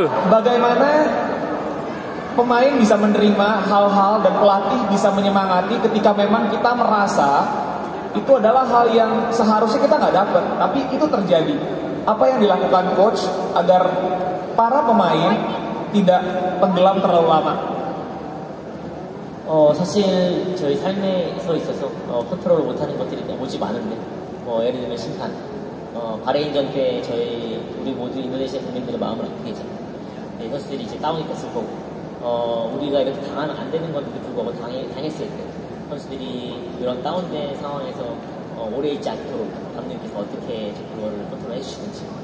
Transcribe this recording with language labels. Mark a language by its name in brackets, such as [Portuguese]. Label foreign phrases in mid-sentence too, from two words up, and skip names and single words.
[Indonesian] Bagaimana pemain bisa menerima hal-hal dan pelatih bisa menyemangati ketika memang kita merasa itu adalah hal yang seharusnya kita nggak dapat, tapi itu terjadi. Apa yang dilakukan coach agar para pemain tidak tenggelam terlalu lama? [Korean] 사실 저희 삶에서 있어서 컨트롤을 못하는 것들이 오지 많은데 예를 들면 심판 바레인전 때 우리 모두 인도네시아 국민들의 마음을 아프게 했잖아요. 선수들이 이제 다운이 됐을 거고 우리가 이렇게 당하면 안 되는 건데도 불구하고 당했을 때 선수들이 그런 다운된 상황에서 오래 있지 않도록 감독님께서 어떻게 그거를 컨트롤해 주시는지.